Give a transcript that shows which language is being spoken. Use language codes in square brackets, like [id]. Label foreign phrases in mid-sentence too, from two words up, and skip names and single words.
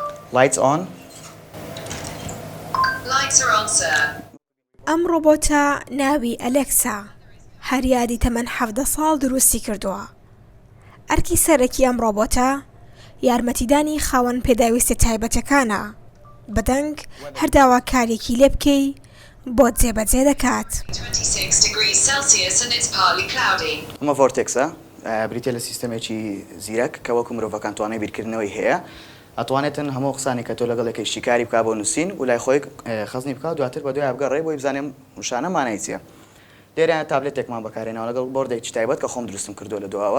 [en] Lights on. Lights are on, sir. [ckb] ئەم ڕۆبۆتە ناوی ئەلێکسا هەریاری تەمەن 17 ساڵ دروستی کردووە. ئەرکی سەرەکی ئەم ڕۆبۆتە یارمەتیدانی خاوەن پێداویستە تایبەتەکانە بەدەنگ هەرداوا کارێکی لێ بکەی بۆ جێبەجێ دەکات. [en] 26 degrees Celsius and it's partly cloudy. [ckb] ئەمە ڤۆرتێکسە بریتە لە سیستەمێکی زیرەک کە وەکو مرۆڤەکان توانای بیرکردنەوەی هەیە. ئەتوانێتن هەموو قسانی کە تۆ لەگەڵێکی شیکاری بکا بۆ نووسین و لای خۆی خەزنی بکات دواتر بە دوای بگەڕێ بۆی بزانێم وشانە مانای چییە. لێرە تابلێتێکمان بەکارێنەوە لەگەڵ بۆردێکی تایبەت کە خۆم دروستم کردو لە دواوە.